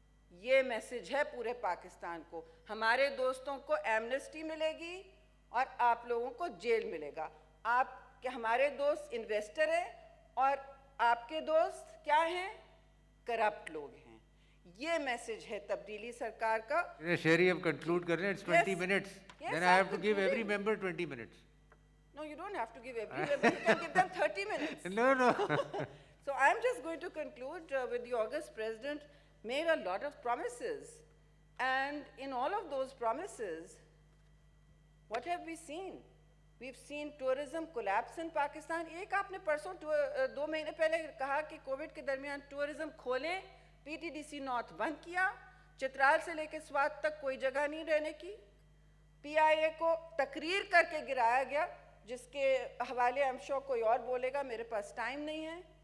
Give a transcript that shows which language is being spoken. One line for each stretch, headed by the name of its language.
Urdu: یہ میسج ہے پورے پاکستان کو. ہمارے دوستوں کو ایمنسٹی ملے گی اور آپ لوگوں کو جیل ملے گا. آپ کہ ہمارے دوست انویسٹر ہیں اور آپ کے دوست کیا ہیں؟ کرپٹ لوگ ہیں. یہ میسج ہے تبدیلی سرکار کا. شہری اب کنکلوڈ کر رہے ہیں.
English: It's 20 minutes. Then I have to give every member 20 minutes. No, you don't have to give every member. You can give them 30 minutes. No. So I'm just going to conclude with the August president made a lot of promises. And in all of those promises, what have we seen? We've seen tourism collapse in Pakistan.
Urdu: ایک آپ نے پرسوں 2 مہینے پہلے کہا کہ Covid کے درمیان ٹورزم کھولیں، P T D C north بند کیا. چترال سے لے کے سوات تک کوئی جگہ نہیں رہنے کی. پی آئی اے کو تقریر کر کے گرایا گیا، جس کے حوالے ہم شو کوئی اور بولے گا، میرے پاس ٹائم نہیں ہے.